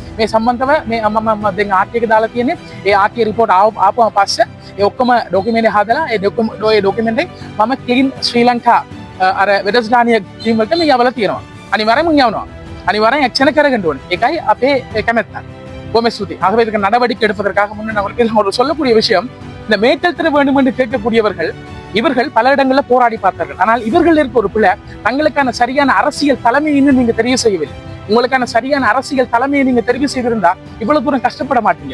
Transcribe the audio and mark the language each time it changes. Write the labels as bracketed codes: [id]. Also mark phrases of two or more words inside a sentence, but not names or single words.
[si] මේ සම්බන්ධව මේ මම දැන් ආර්ටි එක දාලා තියෙන්නේ. ඒ [en] RTI report [si] ආපුවම පස්සේ ඒ ඔක්කොම ડોකියුමන්ට් හදලා ඒ ડોකියුමන්ට් එක මම ක්ලීන් ශ්‍රී ලංකා අර වැඩසටහනිය ටීම් වලට මේ යවලා තියෙනවා. අනිවාර්යයෙන්ම යවනවා. අනිවාර්යෙන් ஆக்ஷன் කරගන්න ඕනේ. ඒකයි අපේ කැමැත්ත. කොහොමද සුති? [ta] ஆகவே இதுக்கு நடவடிக்கை எடுப்பதற்காக முன்ன நான் சொல்லக்கூடிய விஷயம், இந்த மேய்ச்சல் திற வேண்டும் என்று கேட்கக்கூடியவர்கள் இவர்கள் பல இடங்களில் போராடி பார்த்தார்கள். ஆனால் இவர்கள் இருக்க ஒரு பிள்ளை தங்களுக்கான சரியான அரசியல் தலைமையை இன்னும் நீங்க தெரிவு செய்யவில்லை. உங்களுக்கான சரியான அரசியல் தலைமையை நீங்க தெரிவு செய்திருந்தா இவ்வளவு தூரம் கஷ்டப்பட மாட்டீங்க.